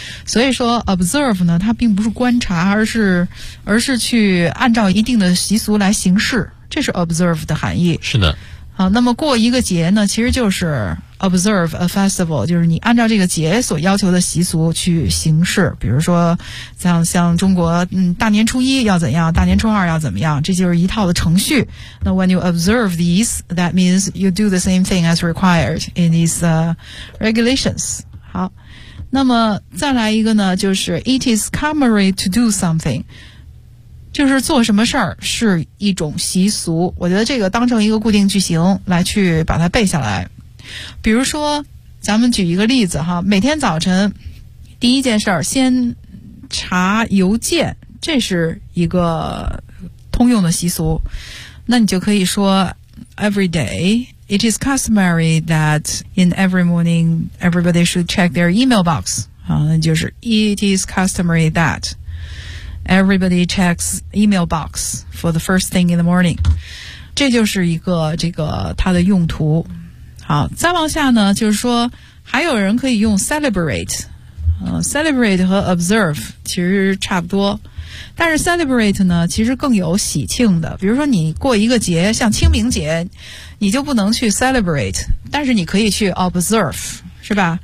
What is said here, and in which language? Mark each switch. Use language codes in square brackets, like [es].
[zh] 所以说 observe 呢，它并不是观察，而是去按照一定的习俗来行事，这是 observe 的含义。是的。好，那么过一个节呢，其实就是 [en] observe a festival, [zh] 就是你按照这个节所要求的习俗去行事。比如说像中国大年初一要怎样，大年初二要怎么样，这就是一套的程序。 [en] 那 when you observe these, that means you do the same thing as required in these, regulations. [zh] 好。那么再来一个呢，就是 [en] it is customary to do something. [zh] 就是做什么事儿是一种习俗，我觉得这个当成一个固定句型来去把它背下来。比如说咱们举一个例子哈，每天早晨第一件事儿先查邮件，这是一个通用的习俗。那你就可以说 [en] every day it is customary that in every morning everybody should check their email box, [zh] 就是 [en] it is customary thatEverybody checks email box for the first thing in the morning. [zh] 这就是一个这个它的用途。好，再往下呢，就是说还有人可以用 celebrate, celebrate 和 observe 其实差不多，但是 celebrate 呢其实更有喜庆的，比如说你过一个节像清明节你就不能去 celebrate， 但是你可以去 observe 是吧、